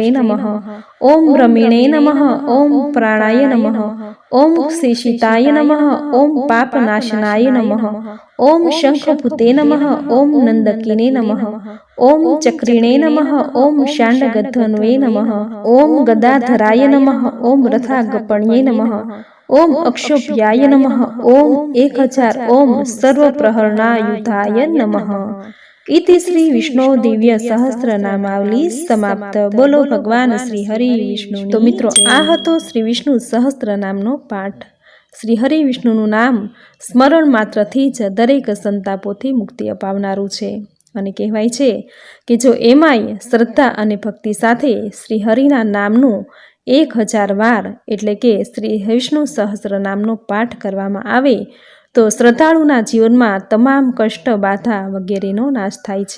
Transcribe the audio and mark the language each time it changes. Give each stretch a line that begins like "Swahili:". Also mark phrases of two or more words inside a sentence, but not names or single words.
Sanskrit: નમઃ ઓમ રમીણે નમઃ ઓમ પ્રાણાય નમઃ ઓમ શેષિતાય નમઃ ઓમ પાપનાશનાય નમઃ ઓમ શંખભૂતે નમઃ ઓમ નંદકિને નમઃ ઓમ ચક્રિણે નમઃ ઓમ શાંડગધ્વન્વે નમઃ ઓમ ગદાધરાય નમઃ ઓમ રથાગપણ્યે નમઃ ઓમ અક્ષોભ્યાય નમઃ ઓમ 1000 ઓમ સર્વપ્રહરણાયુધાય નમઃ इति श्री विष्णु दिव्य सहस्त्रनामावली समाप्त।
Gujarati: બોલો ભગવાન શ્રી હરિ વિષ્ણુ। તો મિત્રો આ હતો શ્રી વિષ્ણુ સહસ્ત્રનામનો પાઠ। શ્રી હરિ વિષ્ણુનું નામ સ્મરણ માત્રથી જ દરેક સંતાપોથી મુક્તિ અપાવનારું છે અને કહેવાય છે કે જો એમાંય શ્રદ્ધા અને ભક્તિ સાથે શ્રી હરિના નામનું 1000 વાર એટલે કે શ્રી વિષ્ણુ સહસ્ત્ર નામનો પાઠ કરવામાં આવે તો શ્રદ્ધાળુના જીવનમાં તમામ કષ્ટ બાધા વગેરેનો નાશ થાય છે।